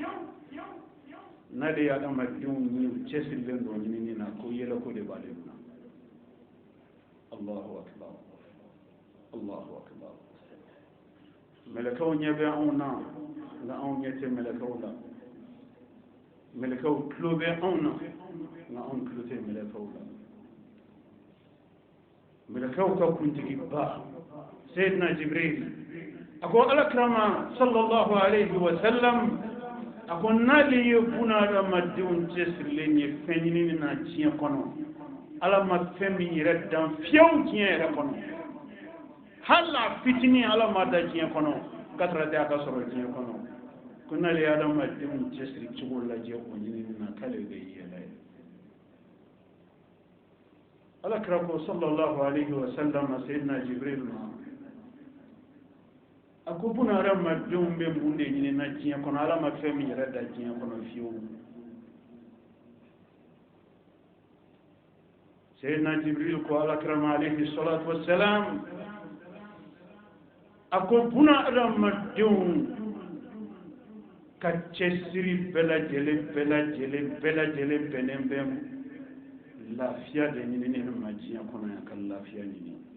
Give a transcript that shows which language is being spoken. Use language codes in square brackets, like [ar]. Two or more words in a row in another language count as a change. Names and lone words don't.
[bm] n'ale hadamadenw ye u cɛsirilen don ɲinini na ko yɛlɛko de b'ale na [ar] الله أكبر الله أكبر [bm] mɛlɛkɛw ɲɛ bɛ anw na nka anw ɲɛ tɛ mɛlɛkɛw la mɛlɛkɛw tulo bɛ anw na nka anw tulo tɛ mɛlɛkɛw la mɛlɛkɛw ka kuntigiba seyidina jibril a ko alakirama [ar] صلى الله عليه و سلم [bm] a ko n'ale ye buna hadamadenw cɛsirilen ye fɛn ɲinini na diɲɛ kɔnɔ ala ma fɛn min yɛrɛ dan fiyewu diɲɛ yɛrɛ kɔnɔ hali a fitinin ala ma da diɲɛ kɔnɔ kasara tɛ a ka sɔrɔ diɲɛ kɔnɔ ko n'ale ye hadamadenw cɛsiri cogo lajɛ o ɲinini na k'ale bɛ yɛlɛ ala kira ko [ar] صلى الله عليه و سلم [bm] seyidina jibril ma a ko buna hadamadenw bɛ mun de ɲini na diɲɛ kɔnɔ ala ma fɛn min yɛrɛ da diɲɛ kɔnɔ fiyewu seyidina jibril ko ala kira ma [ar] عليه الصلاة و السلام [bm] a ko buna hadamadenw ka cɛsiri bɛɛ lajɛlen bɛnnen bɛ lafiya de ɲinini ma diɲɛ kɔnɔ yan ka lafiya ɲini